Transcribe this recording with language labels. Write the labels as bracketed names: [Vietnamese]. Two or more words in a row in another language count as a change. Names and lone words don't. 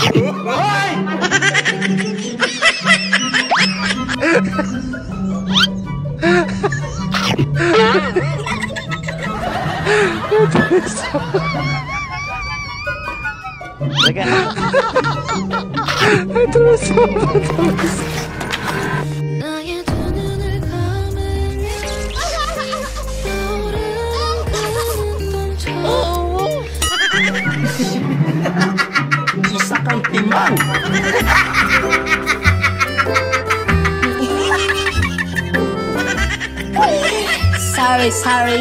[Korean] 나의 두 눈을 감으면 떠오르는 꿈처럼 [Filipino] Isa kang timang. [English] Sorry, sorry.